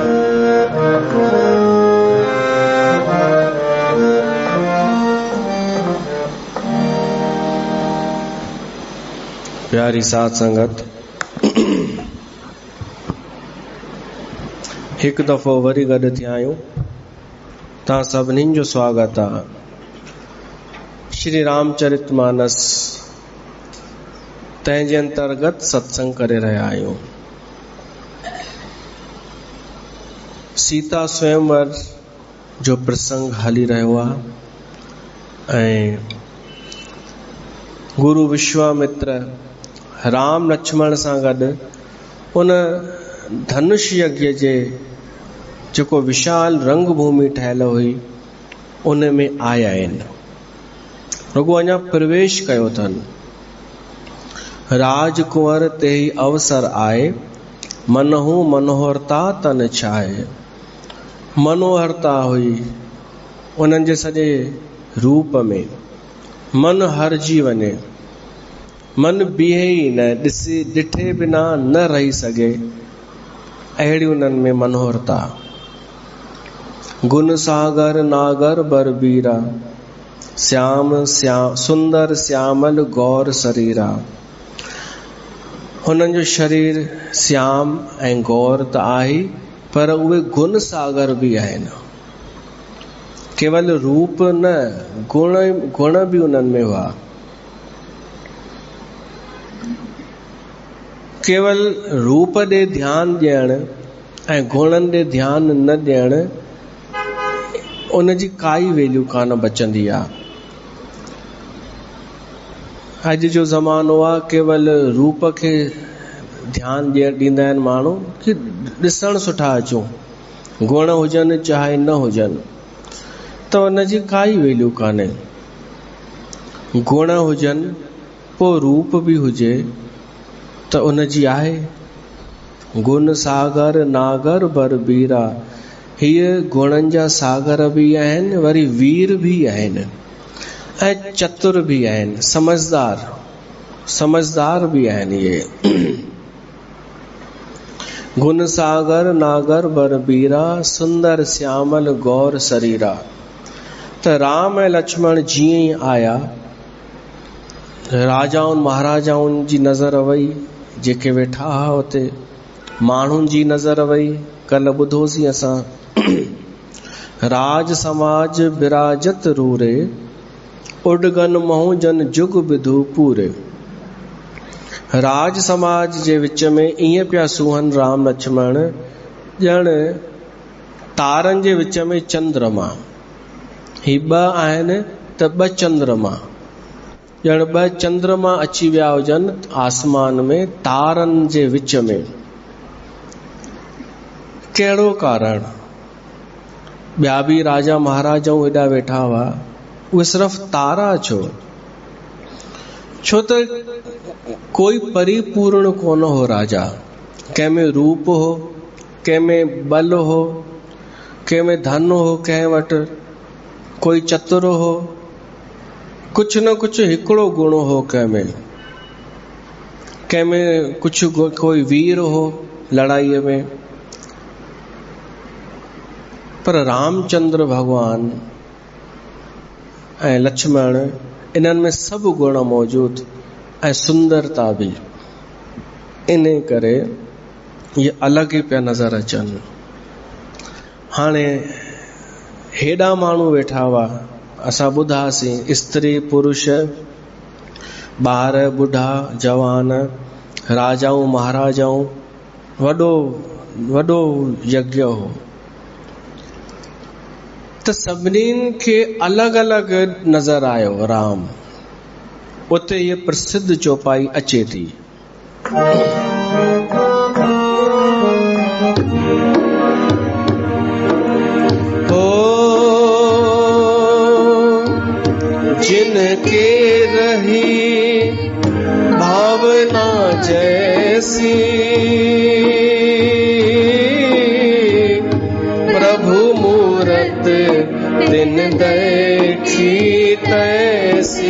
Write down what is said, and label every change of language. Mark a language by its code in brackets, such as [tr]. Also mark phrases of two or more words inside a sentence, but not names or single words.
[sd] प्यारी साथ संगत, एक दफ़ो वरी गॾु थिया आहियूं। तव्हां सभिनीनि जो स्वागत आहे। श्री रामचरितमानस तंहिंजे अंतर्गत सत्संग करे रहिया आहियूं। सीता स्वयंवर जो प्रसंग हली रहियो आहे ऐं गुरु विश्वामित्र राम लक्ष्मण सां गॾु उन धनुष यज्ञ जे जेको विशाल रंग भूमि ठहियल हुई उन में आया आहिनि। रुगो अञा प्रवेश कयो अथनि। [awa] राजकुंवर ते ही अवसर आए, मनहु मनोहरता तन छाए। [sd] मनोहरता हुई उन्हनि जे सॼे रूप में। मन हरजी वञे, मन बीहे ई न, ॾिठे बिना न रही सघे, अहिड़ी उन्हनि में मनोहरता। [awa] गुण सागर नागर बरबीरा, श्याम सुंदर श्यामल गौर शरीरा। [sd] हुननि जो शरीर श्याम ऐं गौर त आहे, पर उहे गुण सागर बि आहिनि। केवल रूप न, गुण बि उन्हनि में हुआ। केवल रूप ॾे ध्यानु ॾियण ऐं गुणनि ॾे ध्यानु न ॾियण, उन जी काई वैल्यू कान बचंदी आहे। अॼु जो ज़मानो आहे, केवल रूप खे ध्यानु ॾींदा आहिनि माण्हू कि ॾिसण सुठा अचूं, गुण हुजनि चाहे न हुजनि, त उन जी काई वैल्यू कान्हे। गुण हुजनि पोइ रूप बि हुजे त उन जी आहे। [awa] गुण सागर नागर बरबीरा, [sd] हीअ गुणनि जा सागर बि आहिनि, वरी वीर बि आहिनि ऐं चतुर बि आहिनि, समझदार भी आहिनि। [awa] ये गुण सागर नागर बरबीरा, सुंदर श्यामल गौर शरीरा। [sd] त राम ऐं लक्ष्मण जीअं ई आया, राजाउनि महाराजाउनि जी नज़र वई, जेके वेठा हुआ हुते माण्हुनि जी नज़र वई। कल्ह ॿुधोसीं असां, [awa] राज समाज विराजत रूरे, उडगन महू जन जुग विधु पूरे। [sd] राज समाज जे विच में ईअं पिया सुहन राम लक्ष्मण, ॼण तारनि जे विच में चंद्रमा। ही ॿ आहिनि त ॿ चंद्रमा, ॼण ॿ चंद्रमा अची विया हुजनि आसमान में, तारनि जे विच में। कहिड़ो कारण? ॿिया बि राजा महाराजाऊं हेॾा वेठा हुआ, उहे सिर्फ़ तारा छो? छो त कोई परिपूर्ण कोन हो राजा। कंहिंमें रूप हो, कंहिंमें बल हो, कंहिंमें धन हो, कंहिं वटि कोई चतुर हो, कुछ न कुछ हिकिड़ो गुण हो कंहिंमें कुछ कोई वीर हो लड़ाईअ में। पर रामचंद्र भगवान ऐं लक्ष्मण, इन्हनि में सभु गुण मौजूद ऐं सुंदरता बि। इन करे ये अलॻि ई पिया नज़र अचनि। हाणे हेॾा माण्हू वेठा हुआ, असां ॿुधासीं, स्त्री पुरुष, ॿार ॿुढा जवान, राजाऊं महाराजाऊं, वॾो वॾो यज्ञ हो। त सभिनीनि खे अलॻि अलॻि नज़र आयो राम। उते ये प्रसिद्ध चौपाई अचे थी। [awa] जिनके रही भावना जैसी, प्रभु मूरत दिन देखी तैसी।